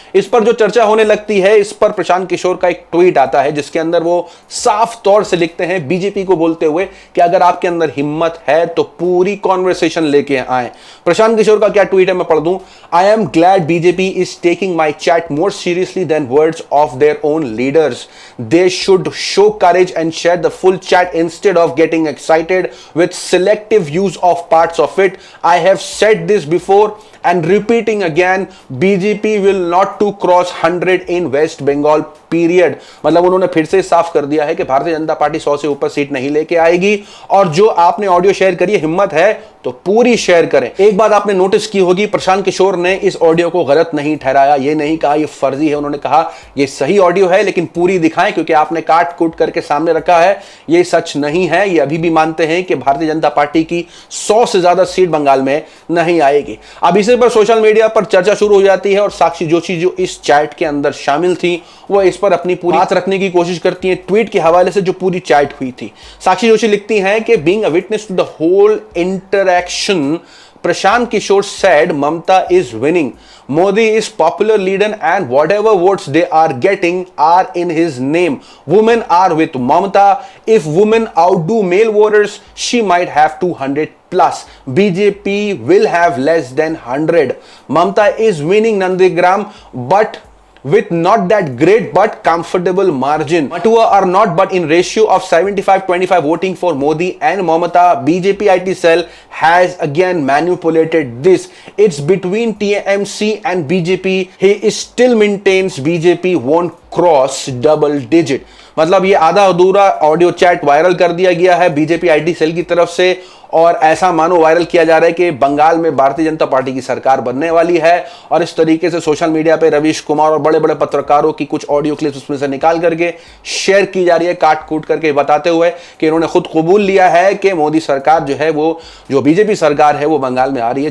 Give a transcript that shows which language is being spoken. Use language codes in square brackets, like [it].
[hi] इस पर जो चर्चा होने लगती है, इस पर प्रशांत किशोर का एक ट्वीट आता है जिसके अंदर वो साफ तौर से लिखते हैं बीजेपी को बोलते हुए कि अगर आपके अंदर हिम्मत है तो पूरी कॉन्वर्सेशन लेके आए। प्रशांत किशोर का क्या ट्वीट है मैं पढ़ दूं। [en] I am glad BJP is taking my chat more seriously than words of their own leaders. They should show courage and share the full chat instead of getting excited with selective use of parts of it. I have said this before and repeating again, BJP will not to cross 100 in West Bengal period। [hi] मतलब उन्होंने फिर से साफ कर दिया है कि Bharatiya Janata party 100 से ऊपर सीट नहीं लेके आएगी। और जो आपने ऑडियो शेयर करी है, हिम्मत है तो पूरी शेयर करें। एक बात आपने नोटिस की होगी, प्रशांत किशोर ने इस ऑडियो को गलत नहीं ठहराया, ये नहीं कहा ये फर्जी है, उन्होंने कहा ये सही ऑडियो है लेकिन पूरी दिखाएं क्योंकि आपने काट कूट करके सामने रखा है, ये सच नहीं है। ये अभी भी मानते हैं कि भारतीय जनता पार्टी की 100 से ज्यादा सीट बंगाल में नहीं आएगी। अब इसी पर सोशल मीडिया पर चर्चा शुरू हो जाती है और साक्षी जोशी जो इस चैट के अंदर शामिल थी वो इस पर अपनी पूरी बात रखने की कोशिश करती हैं। ट्वीट के हवाले से जो पूरी चैट हुई थी, साक्षी जोशी लिखती हैं कि [en] Being a witness to the whole interaction, Prashant Kishore said Mamta is winning. Modi is popular leader and whatever votes they are getting are in his name. Women are with Mamta. If women outdo male voters, she might have 200 plus. BJP will have less than 100. Mamta is winning Nandigram, but with not that great but comfortable margin. Matua are not but in ratio of 75-25 voting for Modi and Mamata. BJP IT cell has again manipulated this. It's between TMC and BJP. He still maintains BJP won't cross double digit. [hi] मतलब ये आधा अधूरा audio chat viral कर दिया गया है BJP IT cell की तरफ से, और ऐसा मानो वायरल किया जा रहा है कि बंगाल में भारतीय जनता पार्टी की सरकार बनने वाली है। और इस तरीके से सोशल मीडिया पे रवीश कुमार और बड़े बड़े पत्रकारों की कुछ ऑडियो क्लिप्स उसमें से निकाल करके शेयर की जा रही है, काट कूट करके बताते हुए कि इन्होंने खुद कबूल लिया है कि मोदी सरकार जो है वो, जो बीजेपी सरकार है वो बंगाल में आ रही है।